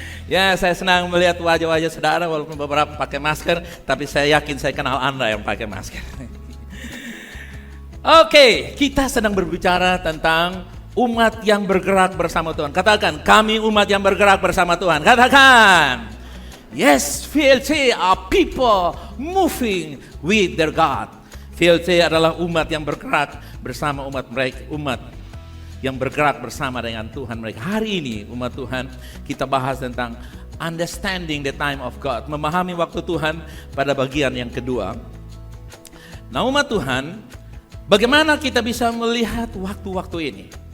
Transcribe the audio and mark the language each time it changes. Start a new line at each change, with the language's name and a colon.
Indonesian: Ya, saya senang melihat wajah-wajah saudara walaupun beberapa pakai masker, tapi saya yakin saya kenal Anda yang pakai masker. Oke, kita sedang berbicara tentang umat yang bergerak bersama Tuhan. Katakan, kami umat yang bergerak bersama Tuhan. Katakan.
English: Yes, VLC are people moving with their God.
Indonesian: VLC adalah umat yang bergerak bersama umat yang bergerak bersama dengan Tuhan mereka. Hari ini umat Tuhan kita bahas tentang
English: understanding the time of God,
Indonesian: memahami waktu Tuhan pada bagian yang kedua. Nah umat Tuhan, bagaimana kita bisa melihat waktu-waktu ini?